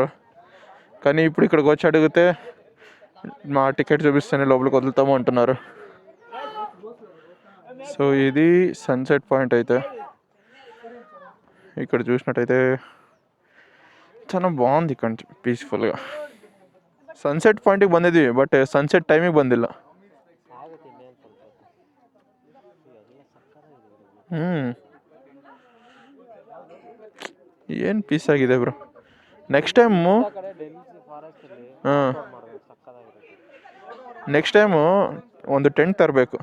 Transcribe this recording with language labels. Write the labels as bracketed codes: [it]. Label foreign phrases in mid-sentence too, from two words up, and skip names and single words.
[te] కానీ ఇప్పుడు ఇక్కడికి వచ్చి అడిగితే మా టికెట్ చూపిస్తేనే లోపలికి వదులుతాము అంటున్నారు. సో ఇది [en] sunset point. [te] అయితే ఇక్కడ చూసినట్టయితే చాలా బాగుంది ఇక్కడ పీస్ఫుల్గా. [en] sunset point [kn] ಬಂದಿದ್ದೀವಿ, ಬಟ್ [en] sunset time [kn] ಬಂದಿಲ್ಲ. ಏನು ಪೀಸ್ ಆಗಿದೆ ಬ್ರೋ. [en] next time [kn] ಒಂದು ಟೆಂಟ್ ತರಬೇಕು.